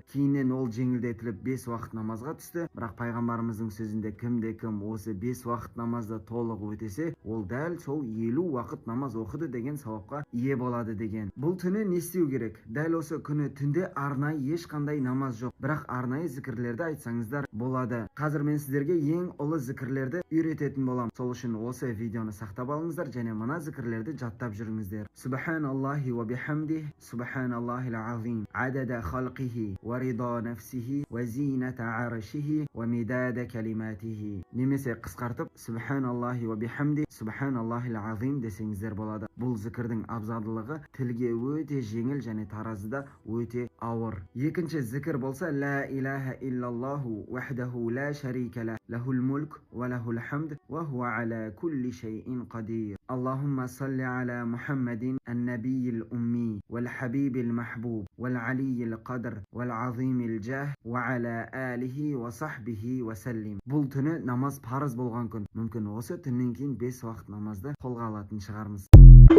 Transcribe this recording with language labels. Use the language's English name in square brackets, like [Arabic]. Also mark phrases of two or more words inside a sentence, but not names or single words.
[Kazakh] Кейіннен ол жеңілдетіліп 5 уақыт намазға түсті. Бірақ пайғамбарымыздың сөзінде кімде-кім осы 5 уақыт намазды толық өтесе, ол дәл сол 50 уақыт намаз оқыды деген сауапқа ие болады деген. Бұл түні не істеу керек? Дәл осы күні түнде арнайы ешқандай намаз жоқ, бірақ арнайы зікірлерді айтсаңыздар болады. Қазір мен сіздерге ең ұлы зікірлерді үйрететін боламын. Сол үшін осы видеоны сақтап алыңыздар және мына зікірлерді жаттап жүріңіздер. [Arabic] سبحان الله وبحمده سبحان الله العظيم عدد خلقه ورضا نفسه وزنة عرشه ومداد كلماته. [Kazakh] Немесе қысқартып [Arabic] سبحان الله وبحمده سبحان الله العظيم [Kazakh] десеңіздер болады. Бұл зікірдің абзалдылығы тілге өте жеңіл және таразыда өте ауыр. Екінші зікір болса [Arabic] لا إله إلا الله وحده لا شريك له له الملك وله الحمد وهو على كل شيء قدير. اللهم صل على محمد النبي الأمي والحبيب المحبوب والعلي القدر والعظيم الجاه وعلى آله وصحبه وسلم. [Kazakh] Бұл түні намаз парыз болған күн. Мүмкін осы түннен кейін 5 уақыт намазды қолға алатын шығармыз.